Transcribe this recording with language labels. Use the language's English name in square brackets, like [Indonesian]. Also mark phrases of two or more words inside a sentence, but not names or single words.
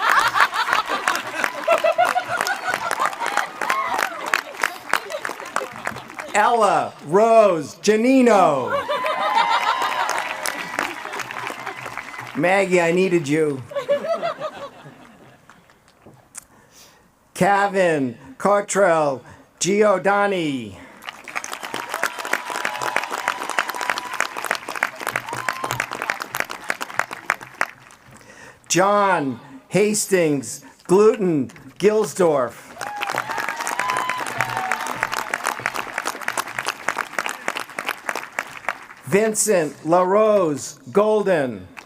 [English] Ella Rose Giannino. Maggie, I needed you. Kevin Cottrell Giordani. John Hastings Gluten Gilsdorf. Vincent LaRose Golden.